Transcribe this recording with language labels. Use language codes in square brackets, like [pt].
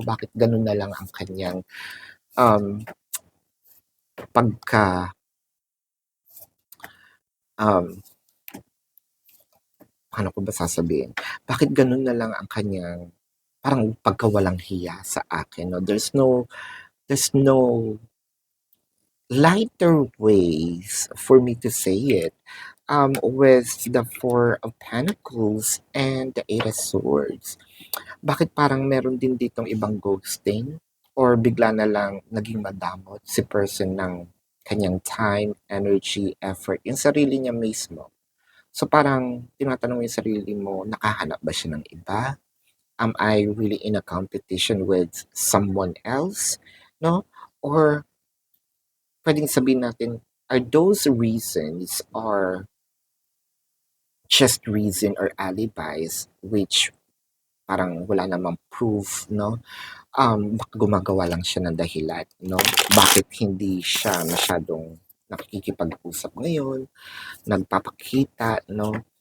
[tl] Bakit ganun na lang ang kanyang um, pagka, um, paano ko ba sasabihin? Bakit ganun na lang ang kanyang parang pagkawalang hiya sa akin, no? [en] There's no lighter ways for me to say it. With the Four of Pentacles and the Eight of Swords. [tl] Bakit parang meron din ditong ibang ghosting? Or bigla na lang naging madamot si person ng kanyang time, energy, effort, yung sarili niya mismo. So parang tinatanong mo yung sarili mo, nakahanap ba siya ng iba? [en] Am I really in a competition with someone else? No? Or [tl] pwedeng sabihin natin, [en] are those reasons are just reason or alibis which [tl] parang wala namang proof, [en] no? [tl] Baka gumagawa lang siya ng dahilan, no? Bakit hindi siya masyadong nakikipag-usap ngayon, nagpapakita, no?